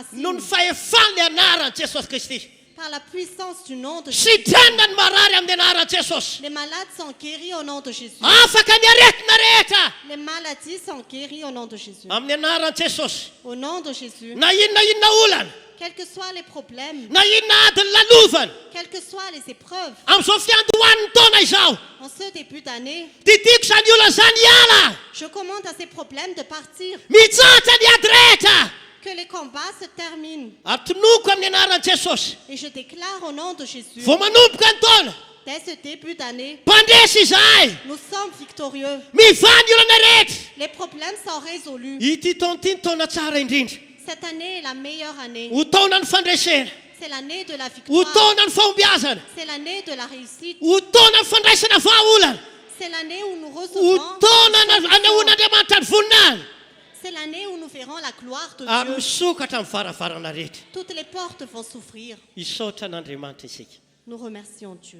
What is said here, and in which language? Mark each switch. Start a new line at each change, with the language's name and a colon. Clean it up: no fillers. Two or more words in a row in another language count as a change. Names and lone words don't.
Malagasy: no ny
French: racine.
Malagasy: fahefan'ny anaran'i Jesosy Kristy.
French: Par la puissance du nom de Jésus.
Malagasy: Sitrana ny marary amin'ny anaran'i Jesosy.
French: Les malades sont guéris au nom de Jésus.
Malagasy: Afaka ny aretina rehetra
French: Les maladies sont guéries au nom de Jésus.
Malagasy: amin'ny anaran'i Jesosy.
French: Au nom de Jésus.
Malagasy: Na inona olana,
French: Quels que soient les problèmes,
Malagasy: na inona adiny lalovana,
French: quelles que soient les épreuves,
Malagasy: amin'izao fiandohan'ny taona izao,
French: en ce début d'année,
Malagasy: didiko zany olana zany hiala,
French: je commande à ces problèmes de partir.
Malagasy: mitsatra ny ady rehetra.
French: Que les combats se terminent.
Malagasy: Atonoko amin'ny anaran'i Jesosy.
French: Et je déclare au nom de Jésus,
Malagasy: Vao manomboka ny taona,
French: dès ce début d'année,
Malagasy: mpandresy izahay,
French: nous sommes victorieux.
Malagasy: mivany olana rehetra.
French: Les problèmes sont résolus.
Malagasy: Ity taona ity ny taona tsara indrindra.
French: Cette année est la meilleure année.
Malagasy: Ho taona ny fandresena,
French: C'est l'année de la
Malagasy: ho
French: victoire.
Malagasy: taona ny fahombiazana,
French: C'est l'année de la réussite.
Malagasy: ho taona ny fandraisana vahaolana,
French: C'est l'année où nous
Malagasy: ho
French: recevrons.
Malagasy: taona anehoan'Andriamanitra ny voninahiny.
French: C'est l'année où nous verrons la gloire de
Malagasy: Ary
French: Dieu.
Malagasy: misokatra amin'ny varavarana rehetra.
French: Toutes les portes vont s'ouvrir.
Malagasy: Isaotra an'Andriamanitra isika.
French: Nous remercions Dieu.